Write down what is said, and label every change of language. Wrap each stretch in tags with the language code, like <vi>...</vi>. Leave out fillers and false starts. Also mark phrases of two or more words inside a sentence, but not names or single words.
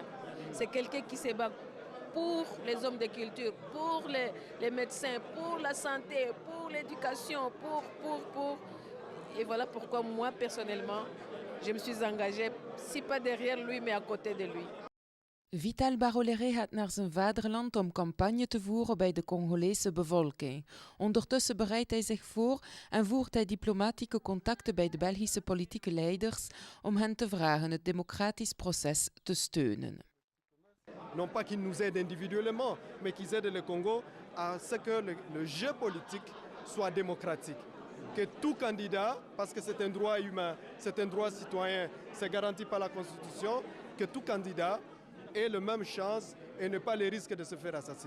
<fr>C'est quelqu'un qui se bat pour les hommes de culture, pour les médecins, pour la santé, pour l'éducation, pour... Et voilà pourquoi moi, personnellement, je me suis engagée, si pas derrière lui, mais à côté de lui.</fr> <nl>Vital Barolere gaat naar zijn vaderland om campagne te voeren bij de Congolese bevolking. Ondertussen bereidt hij zich voor en voert hij diplomatieke contacten bij de Belgische politieke leiders om hen te vragen het democratisch proces te steunen.</nl> <fr>Non pas qu'ils nous aident individuellement, mais qu'ils aident le Congo à ce que le jeu politique soit démocratique. Que tout candidat, parce que c'est un droit humain, c'est un droit citoyen, c'est garanti par la Constitution, que tout candidat ait la même chance et ne pas le risque de se faire assassiner.</fr>